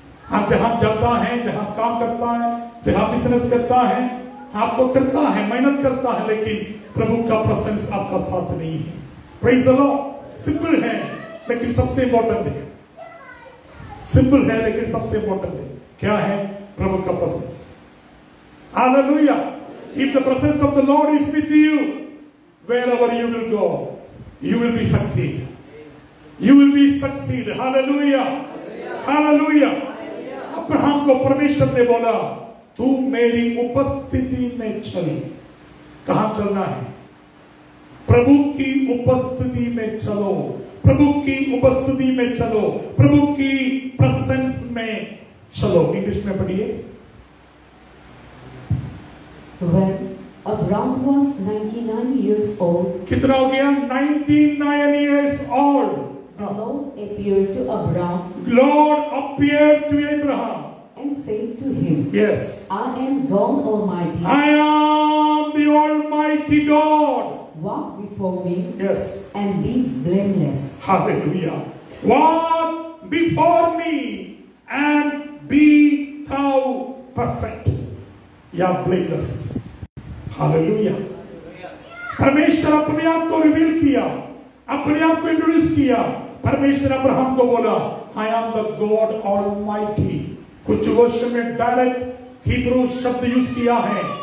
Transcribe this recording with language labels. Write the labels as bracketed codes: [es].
[hi] आप जहां जाता है, जहां काम करता है, जहां बिजनेस करता है, आपको करता है, मेहनत करता है, लेकिन प्रभु का प्रेजेंस आपका साथ नहीं है। [en] Praise the lord. [hi] सिंपल है लेकिन सबसे इंपॉर्टेंट है। सिंपल है लेकिन सबसे इंपॉर्टेंट है। क्या है? प्रभु का presence. Hallelujah. [en] If the presence of the Lord is with you, wherever you will go, you will be succeed. You will be succeed. Hallelujah. Hallelujah. [hi] Abraham को परमेश्वर ने बोला, तू मेरी उपस्थिति में चल। कहां चलना है? प्रभु की उपस्थिति में चलो। प्रभु की उपस्थिति में चलो। प्रभु की प्रेजेंस में चलो। इंग्लिश में पढ़िए। [en] When Abraham was 99 years old, [hi] कितना हो गया? [en] 99 years old. The Lord appeared to Abraham. Lord appeared to Abraham and said to him, yes, I am God Almighty. I am the Almighty God. Walk before me, yes, and be blameless. Hallelujah. Walk before me and be thou perfect. या blameless. Hallelujah. [hi] परमेश्वर अपने आप को reveal किया, अपने आप को introduce किया। परमेश्वर अब्राहम को बोला, [en] I am the God Almighty. [hi] कुछ वर्षों में डायरेक्ट हिब्रू शब्द यूज किया है।